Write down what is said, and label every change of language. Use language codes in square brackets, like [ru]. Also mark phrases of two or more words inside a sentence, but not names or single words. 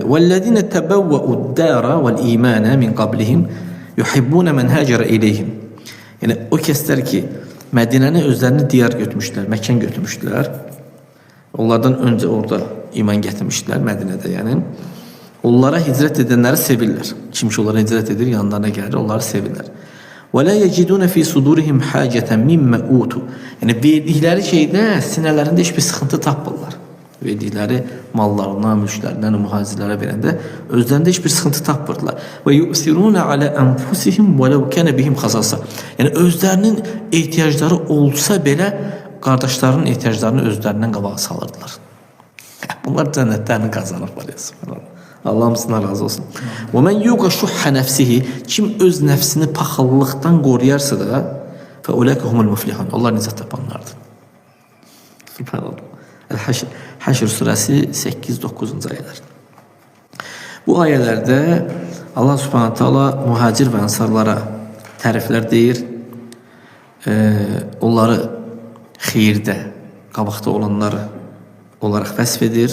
[ar] والذين تبوءوا الدار والإيمان من قبلهم يحبون من هاجر إليهم. [az] Yəni o kəslər ki Mədinəni özlərini diyar götürmüşdülər, məkan götürmüşdülər. Onlardan öncə orada iman gətirmişdilər Mədinədə, yəni. Onlara hicrət edənləri sevirlər. Kim ki onlara hicrət edir, yanlarına gəlir, onları sevirlər. [ar] وَلَا يَجِدُونَ فِي صُدُورِهِمْ حَاجَةً مِمَّا أُوتُوا. [az] Yəni verdikləri şeydə sinələrində heç bir sıxıntı tapmırlar. Verdikləri mallarından, mülklərindən mühacirlərə verəndə özlərində heç bir sıxıntı tapmırlar. [ar] وَيُؤْثِرُونَ عَلَى أَنفُسِهِمْ وَلَوْ كَانَ بِهِمْ خَصَاصَةٌ. [az] Yəni özlərinin ehtiyacları olsa belə qardaşlarının ehtiyaclarını özlərindən qabağa salırdılar. Bunlar cənnətlərini qazanırlar ya, subhanallah. Allah hamısından razı olsun. [ar] وَمَنْ يُوقَ شُحَّ نَفْسِهِ. [az] Kim öz nəfsini paxıllıqdan qoruyarsa da [ar] فَاُولَٰئِكَ هُمُ الْمُفْلِحُونَ. [az] Onlar nicət tapanlardır. Subhanallah. Həşr surəsi 8-9-cu ayələr. Bu ayələrdə Allah [ar] سبحانه تعالى [az] mühacir və ənsarlara təriflər deyir. Onları xeyirdə, qabaqda olanları olaraq vəsf edir.